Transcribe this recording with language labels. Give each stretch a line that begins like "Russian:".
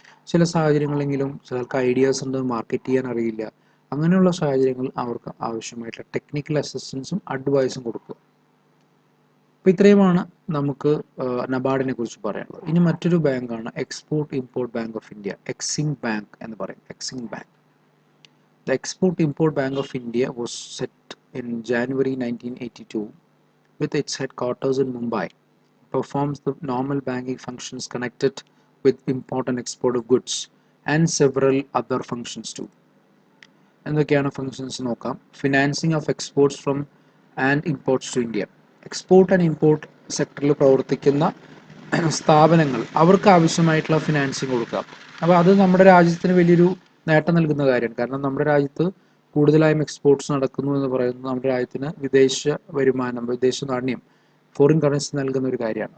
Malayalam: ചില സാഹചര്യങ്ങളെങ്കിലും ചിലർക്ക് ഐഡിയാസ് ഉണ്ട്, മാർക്കറ്റ് ചെയ്യാൻ അറിയില്ല. അങ്ങനെയുള്ള സാഹചര്യങ്ങളിൽ അവർക്ക് ആവശ്യമായിട്ടുള്ള ടെക്നിക്കൽ അസിസ്റ്റൻസും അഡ്വൈസും കൊടുക്കുക. അപ്പോൾ ഇത്രയുമാണ് നമുക്ക് നബാർഡിനെ കുറിച്ച് പറയാനുള്ളത്. ഇനി മറ്റൊരു ബാങ്കാണ് export import bank of India, Exim bank എന്ന് പറയും. Exim bank.
English: The Export Import Bank of India was set in January 1982 with its headquarters in Mumbai. It performs the normal banking functions connected with import and export of goods and several other functions too.
Malayalam: എന്തൊക്കെയാണ് functions നോക്കാം.
English: Financing of exports from and imports to India.
Malayalam: Export and import സെക്ടറിൽ പ്രവർത്തിക്കുന്ന സ്ഥാപനങ്ങൾ അവർക്ക് ആവശ്യമായിട്ടുള്ള financing കൊടുക്കുക. അപ്പോൾ അത് നമ്മുടെ രാജ്യത്തിന് വലിയൊരു നേട്ടം നൽകുന്ന കാര്യമാണ്. കാരണം നമ്മുടെ രാജ്യത്ത് കൂടുതലായും എക്സ്പോർട്സ് നടക്കുന്നു എന്ന് പറയുന്നത് നമ്മുടെ രാജ്യത്തിന് വിദേശ വരുമാനം, വിദേശ നാണ്യം, ഫോറിൻ കറൻസി നൽകുന്ന ഒരു കാര്യമാണ്.